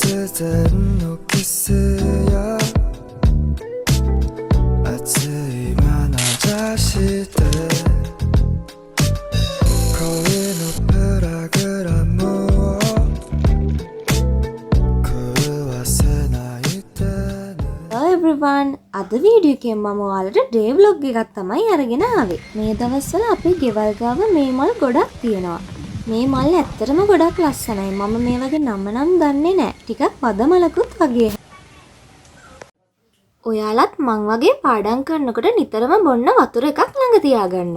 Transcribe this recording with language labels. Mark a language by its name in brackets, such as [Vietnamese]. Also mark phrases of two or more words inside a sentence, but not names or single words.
[Japanese] 突然のキスや熱い眼差しで恋のプログラムを狂わせないでね [English] Hello everyone! [Sinhala] අද වීඩියෝ එකෙන් මම ඔයාලට [English] day vlog [Sinhala] එකක් තමයි අරගෙන ආවේ. මේ දවස්වල අපේ ගෙවල් ගාව මේ මල් ගොඩක් තියෙනවා. මේ මල් ඇත්තටම ගොඩක් ලස්සනයි. මම මේ වගේ නම නම් දන්නේ නැහැ. ටිකක් වද මලකුත් වගේ. ඔයාලත් මං වගේ පාඩම් කරනකොට නිතරම බොන්න වතුර එකක් ළඟ තියාගන්න.